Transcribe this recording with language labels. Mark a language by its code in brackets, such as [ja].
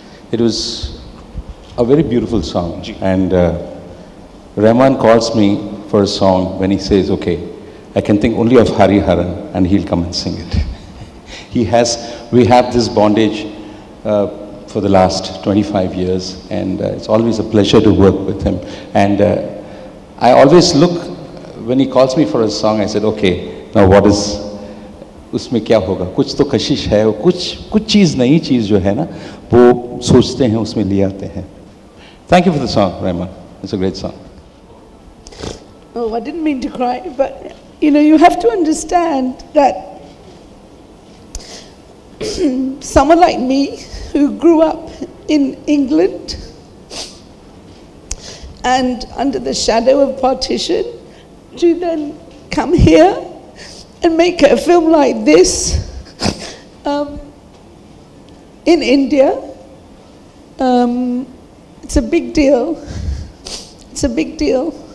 [en] It was a very beautiful song. And Rahman calls me for a song when he says, okay, I can think only of Hari Haran and he'll come and sing it. We have this bondage for the last 25 years, and it's always a pleasure to work with him. And I always look, when he calls me for a song, I said, okay, now what is, [hi] उसमें क्या होगा? कुछ तो कशिश है, कुछ चीज़ नई चीज़ जो है ना, वो सोचते हैं, उसमें ले आते हैं. [en] Thank you for the song, Rahman. It's a great song. Oh, I didn't mean to cry, but you know, you have to understand that someone like me who grew up in England and under the shadow of partition, to then come here and make a film like this in India, it's a big deal. It's a big deal.